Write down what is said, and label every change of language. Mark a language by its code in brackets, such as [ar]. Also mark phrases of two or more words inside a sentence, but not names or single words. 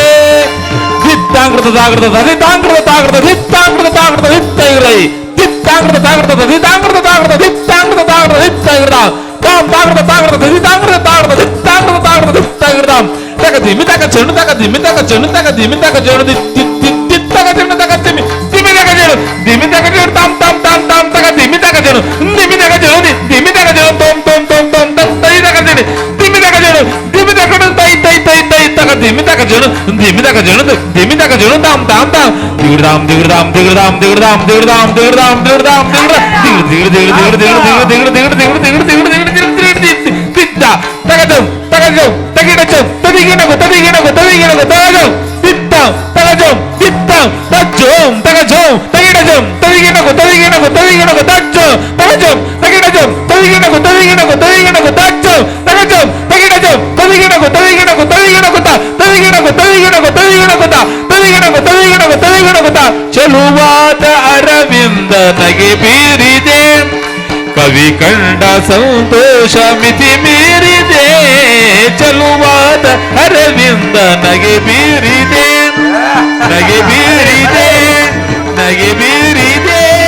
[kn] ದಿತ್ತಾಂಗ್ರದ ತಾಗ್ರದ ದಿತ್ತಾಂಗ್ರದ ತಾಗ್ರದ ದಿತ್ತಾಂಗ್ರದ ತಾಗ್ರದ ದಿತ್ತೈರೈ, ದಿತ್ತಾಂಗ್ರದ ತಾಗ್ರದ ದಿತ್ತಾಂಗ್ರದ ತಾಗ್ರದ ದಿತ್ತಾಂಗ್ರದ ತಾಗ್ರದ ದಿತ್ತೈರ, ತಾಂ ತಾಗ್ರದ ತಾಗ್ರದ ದಿತ್ತಾಂಗ್ರದ ತಾಗ್ರದ ದಿತ್ತಾಂಗ್ರದ ತಾಗ್ರದ ದಿತ್ತೈರ, ತಗ ದಿಮಿ ತಗ ಚೆಣ್ಣು ತಗ ದಿಮಿ ತಗ ಚೆಣ್ಣು ತಗ ದಿಮಿ ತಗ ಚೆಣ್ಣು ದಿತ್ತಗ ಚೆಣ್ಣು ತಗ ದಿಮಿ ದಿಮಿ ತಗ ಚೆಣ್ಣು ದಿಮಿ ತಗ ಚೆಣ್ಣು ತಾಂ ತಾಂ ತಾಂ ತಾಂ ತಗ ದಿಮಿ ತಗ ಚೆಣ್ಣು ದಿಮಿ ತಗ ಚೆಣ್ಣು ದಿಮಿ ತಗ ಚೆಣ್ಣು ತೋಂ ತೋಂ ತೋಂ ತೋಂ ತಂ ತೈ ತಗ ಚೆಣ್ಣು ದಿಮಿ ತಗ ಚೆಣ್ಣು ದಿಮಿ ತಗ ಚೆಣ್ಣು ತೈ ತೈ ತೈ ತೈ ತಗ ದಿಮಿ ತಗ ಚೆಣ್ಣು ದಿಮಿ ತಗ ಚೆಣ್ಣು ದಿಮಿ ತಗ ಚೆಣ್ಣು ತಾಂ ತಾಂ ತಾಂ ದಿಗ್ರದಾಂ ದಿಗ್ರದಾಂ ದಿಗ್ರದಾಂ ದಿಗ್ರದಾಂ ದಿಗ್ರದಾಂ ದಿಗ್ರದಾಂ ದಿಗ್ರದಾಂ ದಿಗ್ರ ದಿಗ್ರ ದಿಗ್ರ ದಿಗ್ರ ದಿಗ್ರ ದಿಗ್ರ ದಿಗ್ರ ದಿಗ್ರ ದಿಗ್ರ ದಿಗ್ರ ದಿಗ್ರ ದಿಗ್ರ ದಿಗ್ರ ದಿಗ್ಗ ತಗಜಂ ತಗಜಂ ತಗಿಡಜಂ ತದಿಗಿನಗು ತದಿಗಿನಗು ತದಿಗಿನಗು ತಗಜಂ ದಿತ್ತಂ ತಗಜಂ ದಿತ್ತಂ ತಜ್ಜಂ ತಗಜಂ ತಗಿಡಜಂ ತದಿಗಿನಗು ತದಿಗಿನಗು ತದಿಗಿನಗು ತಜ್ಜಂ ತಗಜಂ ತಗಿಡಜಂ ತದಿಗಿನಗು ತದಿಗಿನಗು ತದಿಗಿನಗು ತಜ್ಜಂ ತಗಜಂ ತಗಿಡಜಂ ತದಿಗಿನಗು ತದಿಗಿನಗು ತದಿಗಿನಗು ತದಿಗಿನಗು ತದಿಗಿನಗು ತದಿಗಿನಗು ತದಿಗಿನಗು ತದಿಗಿನಗು ತದಿಗಿನಗು ಚೆಲುವಾದ ಅರವಿಂದ ನಗೆ ಬೀರಿದೆ, ಕವಿ ಕಂಡ ಸಂತೋಷ ಮಿತಿ ಮೀರಿದೆ, ಚೆಲುವಾದ ಅರವಿಂದ ನಗೆ ಬೀರಿದೆ, ನಗೆ ಬೀರಿದೆ, ನಗೆ ಬೀರಿದೆ.